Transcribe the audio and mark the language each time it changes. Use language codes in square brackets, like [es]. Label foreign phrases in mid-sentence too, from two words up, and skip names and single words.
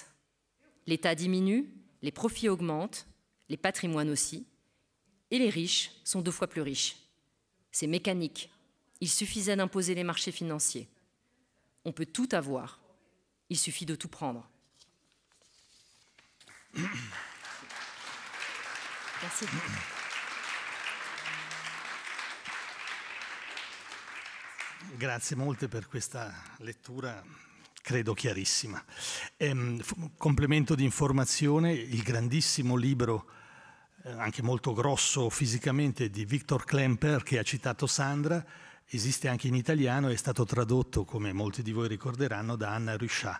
[fr] L'État diminue, les profits augmentent, les patrimoines aussi, et les riches sont 2 fois plus riches. C'est mécanique. Il suffisait d'imposer les marchés financiers. On peut tout avoir. Il suffit de tout prendre. Merci. [it] Grazie molte per questa lettura, credo chiarissima. Complemento di informazione, il grandissimo libro, anche molto grosso fisicamente, di Victor Klemperer, che ha citato Sandra, esiste anche in italiano, è stato tradotto, come molti di voi ricorderanno, da Anna Ruchat.